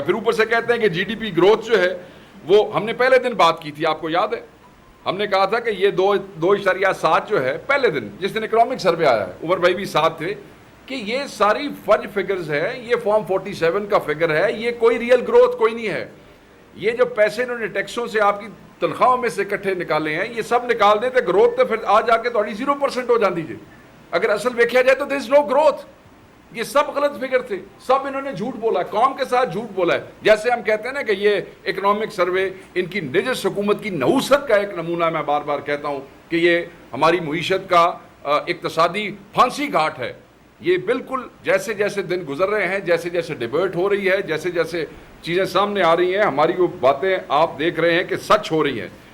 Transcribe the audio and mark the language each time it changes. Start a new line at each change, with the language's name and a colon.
Urdu: پھر اوپر سے کہتے ہیں کہ جی ڈی پی گروتھ جو ہے وہ ہم نے پہلے دن بات کی تھی, آپ کو یاد ہے, ہم نے کہا تھا کہ یہ 2.7 جو ہے پہلے دن جس دن اکنامک سروے آیا ہے, عمر بھائی بھی ساتھ تھے, کہ یہ ساری فج فگرز ہے, یہ فارم 47 کا فگر ہے, یہ کوئی ریئل گروتھ کوئی نہیں ہے. یہ جو پیسے انہوں نے ٹیکسوں سے آپ کی تنخواہوں میں سے اکٹھے نکالے ہیں, یہ سب نکال دیتے گروتھ تو پھر آ جا کے تھوڑی 0% ہو جاتی جی.
English: اگر اصل دیکھا جائے تو دیر از نو گروتھ.
Urdu: یہ سب غلط فگر تھے, سب انہوں نے جھوٹ بولا, قوم کے ساتھ جھوٹ بولا ہے. جیسے ہم کہتے ہیں نا کہ یہ اکنامک سروے ان کی نجس حکومت کی نحوست کا ایک نمونہ, میں بار بار کہتا ہوں کہ یہ ہماری معیشت کا اقتصادی پھانسی گھاٹ ہے. یہ بالکل جیسے جیسے دن گزر رہے ہیں, جیسے جیسے ڈیبیٹ ہو رہی ہے, جیسے جیسے چیزیں سامنے آ رہی ہیں, ہماری وہ باتیں آپ دیکھ رہے ہیں کہ سچ ہو رہی ہیں.